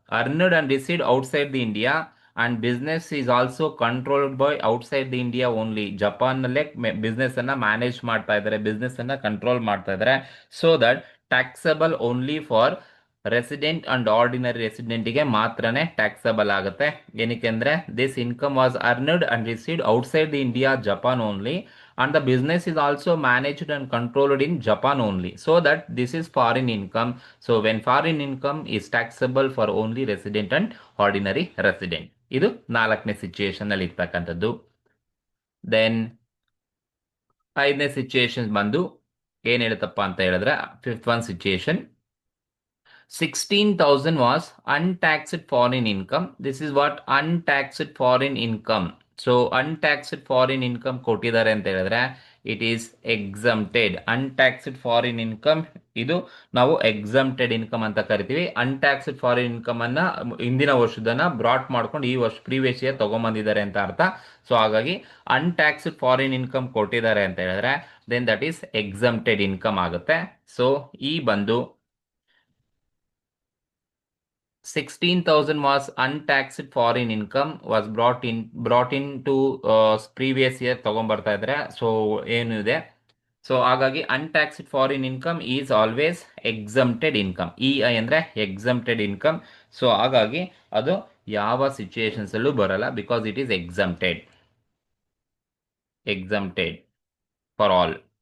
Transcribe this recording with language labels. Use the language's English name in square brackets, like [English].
[English] Earned and received outside the India and business is also controlled by outside the India only. [Kannada] ಜಪಾನ್ನಲ್ಲೇ business ಅನ್ನ manage ಮಾಡ್ತಾ ಇದ್ದಾರೆ, business ಅನ್ನ control ಮಾಡ್ತಾ ಇದ್ದಾರೆ. [English] so that taxable only for resident and ordinary [Kannada] ರೆಸಿಡೆಂಟ್ಗೆ ಮಾತ್ರನೇ taxable ಆಗುತ್ತೆ. ಏನಕ್ಕೆ ಅಂದ್ರೆ [English] This income was earned and received outside the India Japan only and the business is also managed and controlled in Japan only, so that this is foreign income. So when foreign income is taxable for only resident and ordinary resident. [Kannada] ಇದು ನಾಲ್ಕನೇ situation ಅಲ್ಲಿ ಇರ್ತಕ್ಕಂಥದ್ದು. Then ಐದನೇ situation ಬಂದು ಏನ್ ಹೇಳುತ್ತಪ್ಪ ಅಂತ ಹೇಳಿದ್ರೆ [English] Fifth one situation 16,000 was untaxed foreign income. [Kannada] This is what untaxed foreign income. So untaxed foreign income ಕೊಟ್ಟಿದ್ದಾರೆ ಅಂತ ಹೇಳಿದ್ರೆ [English] It is exempted. [Kannada] Untaxed foreign income ಇದು ನಾವು ಎಕ್ಸಮ್ಟೆಡ್ ಇನ್ಕಮ್ ಅಂತ ಕರಿತೀವಿ. ಅನ್ಟ್ಯಾಕ್ಸ್ಡ್ ಫಾರಿನ್ ಇನ್ಕಮ್ ಅನ್ನ ಹಿಂದಿನ ವರ್ಷದನ್ನ ಬ್ರಾಟ್ ಮಾಡ್ಕೊಂಡು ಈ ವರ್ಷ ಪ್ರೀವಿಯಸ್ ಇಯರ್ ತಗೊಂಬಂದಿದ್ದಾರೆ ಅಂತ ಅರ್ಥ. ಸೊ ಹಾಗಾಗಿ ಅನ್ಟ್ಯಾಕ್ಸ್ಡ್ ಫಾರಿನ್ ಇನ್ಕಮ್ ಕೊಟ್ಟಿದ್ದಾರೆ ಅಂತ ಹೇಳಿದ್ರೆ [English] then that is exempted income [Kannada] ಆಗುತ್ತೆ. ಸೊ ಈ ಬಂದು [English] 16,000 was untaxed foreign income was brought in to previous year [Kannada] ತಗೊಂಡ್ಬರ್ತಾ ಇದ್ರೆ. ಸೊ ಏನಿದೆ, ಸೊ ಹಾಗಾಗಿ [English] Untaxed foreign income is always exempted income. [Kannada] E I ಅಂದರೆ ಎಕ್ಸಮ್ಟೆಡ್ ಇನ್ಕಮ್. ಸೊ ಹಾಗಾಗಿ ಅದು ಯಾವ ಸಿಚುಯೇಷನ್ಸ್ ಅಲ್ಲೂ ಬರಲ್ಲ, [English] Because it is exempted for all.